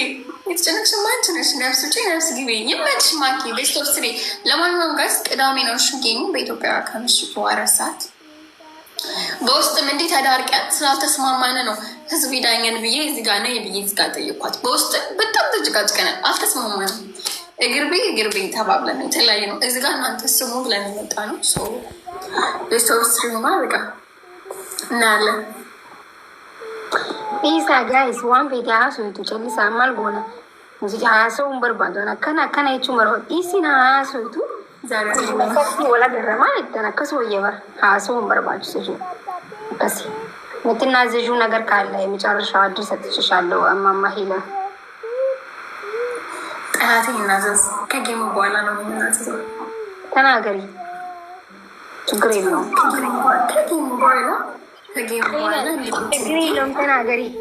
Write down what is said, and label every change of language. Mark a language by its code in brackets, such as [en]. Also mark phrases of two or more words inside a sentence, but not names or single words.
[am] የተጨነቅሽ አንቺ ነሽ። ነፍስ ውጪ ነፍስ ግቢ። ይመችሽ ማኪ። [en] best of 3። [am] ለማንኛውም ጋይስ ቅዳሜ ነው ጌሙ በኢትዮጵያ ከምሽቱ 4 ሰዓት። በውስጥም እንዴት ተዳርቂያት ስላልተስማማን ነው ህዝብ ይዳኘን ብዬ እዚህ ጋር ነው ብዬ እዚህ ጋር ጠየኳት። በውስጥ በጣም ተጨቃጭቀናል፣ አልተስማማንም። እግር ቤ ተባብለን የተለያየ ነው። እዚህ ጋር እናንተ ስሙ ብለን የመጣ ነው። [en] best of 3 [am] ማ በቃ እናያለን። [om] Isa guys waan fedhe haasoftu callisaa maal goona nuti haasa'uun barbaadu akkana jechuun barbaadu isin haasoftu fakki wal agarramaa jettan akkas wayya bar haasa'uun barbaachisu jechuudha akkasi [am] የምትናዘዡ ነገር ካለ የመጨረሻ እድል ሰጥቼሻለሁ። እማማ ሄለን ጠላቴ ይናዘዝ። ከጌሙ በኋላ ነው የምናዘዘው። ተናገሪ፣ ችግር የለውም። ከጌሙ በኋላ ችግር የለውም፣ ተናገሪ።